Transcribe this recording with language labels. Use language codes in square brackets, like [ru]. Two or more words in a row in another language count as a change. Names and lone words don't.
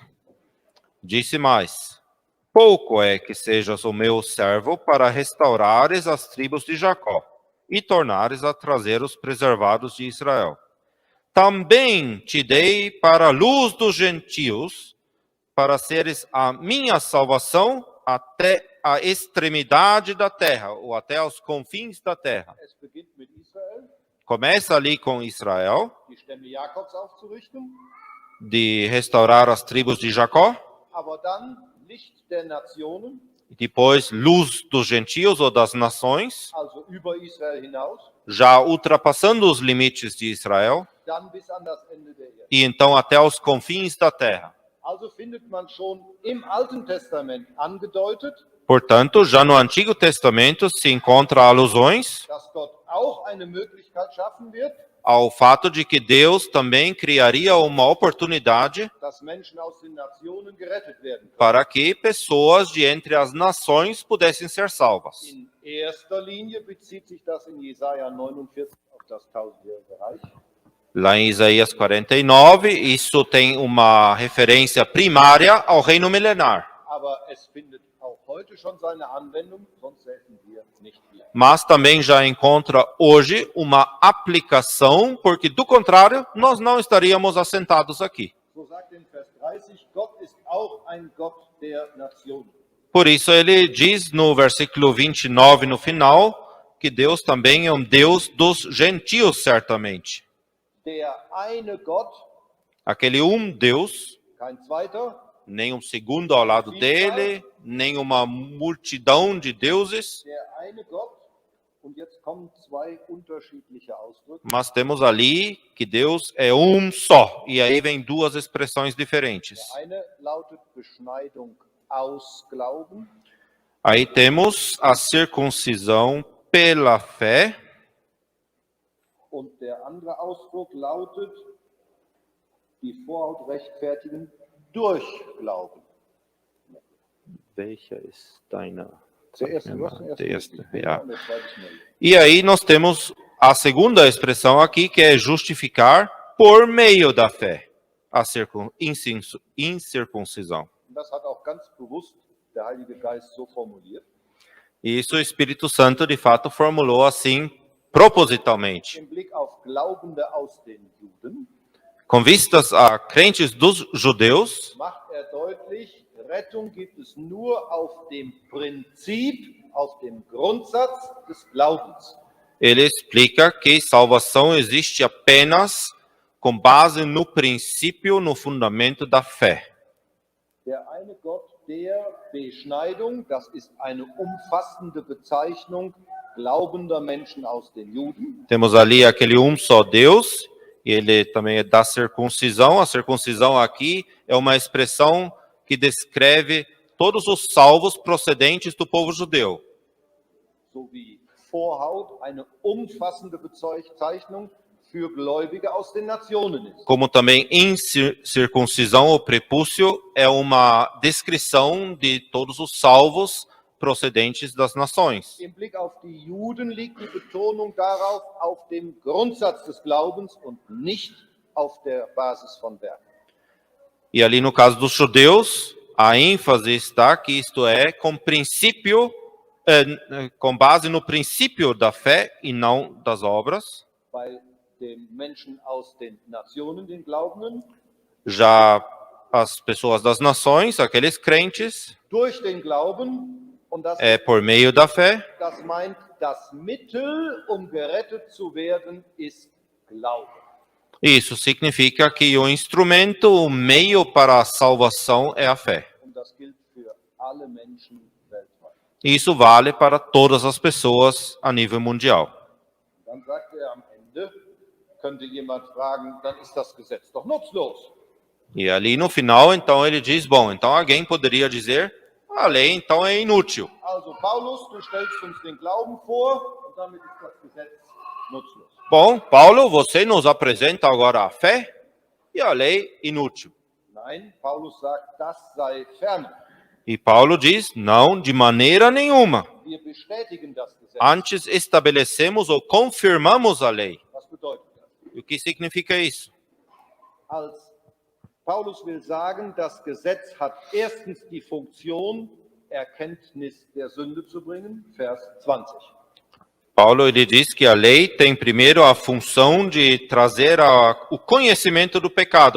[pt] Disse mais: pouco é que sejas o meu servo para restaurares as tribos de Jacó e tornares a trazer os preservados de Israel. Também te dei para a luz dos gentios, para seres a minha salvação até a extremidade da terra, ou até aos confins da terra. [de] Es beginnt mit Israel, [pt] Começa ali com Israel, [de] die Stämme Jakobs aufzurichten, [pt] de restaurar as tribos de Jacó, [de] aber dann Licht der Nationen, [pt] e depois luz dos gentios ou das nações, [de] also über Israel hinaus, [pt] já ultrapassando os limites de Israel, [de] dann bis an das Ende der Erde. [pt] e então até aos confins da terra. [de] Also findet man schon im Alten Testament angedeutet, [pt] Portanto, já no Antigo Testamento se encontra alusões [de] dass Gott auch eine Möglichkeit schaffen wird, [pt] ao fato de que Deus também criaria uma oportunidade [de] dass Menschen aus den Nationen gerettet werden können. [pt] para que pessoas de entre as nações pudessem ser salvas. [de] In erster Linie bezieht sich das in Jesaja 49 auf das 1000-jährige Reich. [pt] Lá em Isaías 49, isso tem uma referência primária ao reino milenar. [de] Aber es findet auch heute schon seine Anwendung, sonst säßen wir nicht hier. [pt] Mas também já encontra hoje uma aplicação, porque do contrário, nós não estaríamos assentados aqui. [de] So sagt in Vers 30, Gott ist auch ein Gott der Nationen. [pt] Por isso ele diz no versículo 29, no final, que Deus também é um Deus dos gentios, certamente. [de] Der eine Gott, [pt] Aquele Deus, [de] kein zweiter, [pt] nem um segundo ao lado dele, nem uma multidão de deuses, [de] der eine Gott. Und jetzt kommen zwei unterschiedliche Ausdrücke. [pt] mas temos ali que Deus é um só. E aí vem duas expressões diferentes. [de] Der eine lautet Beschneidung aus Glauben. [pt] Aí temos a circuncisão pela fé, [de] Und der andere Ausdruck lautet die Vorhaut rechtfertigen durch Glauben. Welcher ist deiner? Der erste, du hast den ersten Der erste, richtig. ja. Und der zweite ist neu. [pt] E aí nós temos a segunda expressão aqui, que é justificar por meio da fé, a incircuncisão. [de] Und das hat auch ganz bewusst der Heilige Geist so formuliert. [pt] E isso o Espírito Santo, de fato, formulou assim, propositalmente. [de] Im Blick auf Glaubende aus den Juden [pt] Com vistas a crentes dos judeus, [de] macht deutlich, Rettung gibt es nur auf dem Prinzip, auf dem Grundsatz des Glaubens. [pt] ele explica que salvação existe apenas com base no princípio, no fundamento da fé. [de] Der eine Gott der Beschneidung, das ist eine umfassende Bezeichnung glaubender Menschen aus den Juden. [pt] Temos ali aquele só Deus, e ele também é da circuncisão. A circuncisão aqui é uma expressão que descreve todos os salvos procedentes do povo judeu. [de] So wie Vorhaut eine umfassende Bezeichnung für Gläubige aus den Nationen ist. [pt] Como também incircuncisão ou prepúcio é uma descrição de todos os salvos procedentes das nações. [de] Im Blick auf die Juden liegt die Betonung darauf, auf dem Grundsatz des Glaubens und nicht auf der Basis von Werken. [pt] E ali no caso dos judeus, a ênfase está que isto é com princípio, com base no princípio da fé e não das obras. [de] Bei den Menschen aus den Nationen, den Glaubenden, [pt] Já as pessoas das nações, aqueles crentes, [de] durch den Glauben, und das, [pt] é por meio da fé. [de] das meint, das Mittel, um gerettet zu werden, ist Glaube. [pt] Isso significa que o instrumento, o meio para a salvação é a fé. [de] Und das gilt für alle Menschen weltweit. [pt] E isso vale para todas as pessoas a nível mundial. [de] Dann sagt am Ende, könnte jemand fragen, dann ist das Gesetz doch nutzlos. [pt] E ali no final, então, ele diz, bom, então alguém poderia dizer, a lei então é inútil. [de] Also Paulus, du stellst uns den Glauben vor und damit ist das Gesetz nutzlos. [pt] Bom, Paulo, você nos apresenta agora a fé e a lei inútil. [de] Nein, Paulus sagt, das sei ferne. [pt] E Paulo diz, não, de maneira nenhuma. [de] Wir bestätigen das Gesetz. [pt] Antes estabelecemos ou confirmamos a lei. [de] Was bedeutet das? [pt] E o que significa isso? [de] Als Paulus will sagen, das Gesetz hat erstens die Funktion, Erkenntnis der Sünde zu bringen, Vers 20. [pt] Paulo ele diz que a lei tem primeiro a função de trazer o conhecimento do pecado.